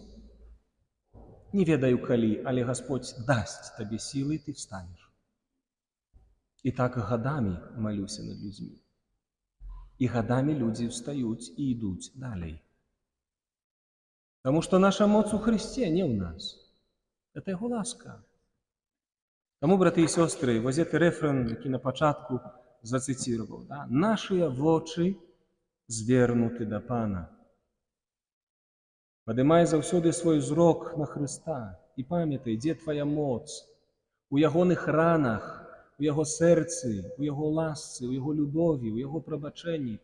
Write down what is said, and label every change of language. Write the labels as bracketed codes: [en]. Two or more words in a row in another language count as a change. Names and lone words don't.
[be] Не ведаю калі, але [ru] Господь даст табе силы, и ты встанешь. И так годами молюся над людьми. И годами люди встают и идут далее. Потому что наша моц у Христе, не у нас. Это Его ласка. [be] Таму, браты і сёстры, вось гэты рэфрэн, які на пачатку зацыціраваў, да? Нашыя вочы звернуты да Пана. Падымай заўсёды свой зрок на Хрыста і памятай, дзе твая моц. У ягоных ранах, у яго сэрцы, у яго ласцы, у яго любові, у яго прабачэнні.